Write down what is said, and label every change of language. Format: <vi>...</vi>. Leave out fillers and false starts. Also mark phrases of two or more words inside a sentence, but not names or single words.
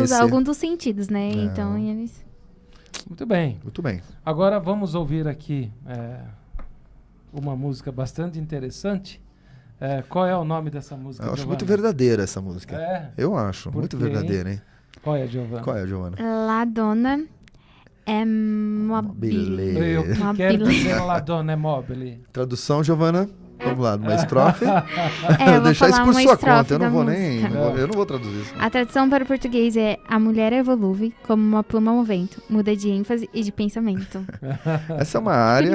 <pt>Tem que usar algum dos sentidos, né? Então, eles... Muito bem. Muito bem. Agora vamos ouvir aqui uma música bastante interessante. Qual é o nome dessa música, Eu acho Giovana? muito verdadeira essa música. Eu acho. Muito verdadeira, hein? Qual é, Giovana? La Donna è mobile. O que quer dizer La Donna è mobile? Tradução, Giovana? Vamos lá, uma estrofe. Eu deixar isso por sua conta, eu não vou eu não vou traduzir isso. A tradução para o português é: a mulher evolui como uma pluma ao vento, muda de ênfase e de pensamento. Essa é uma área.</pt>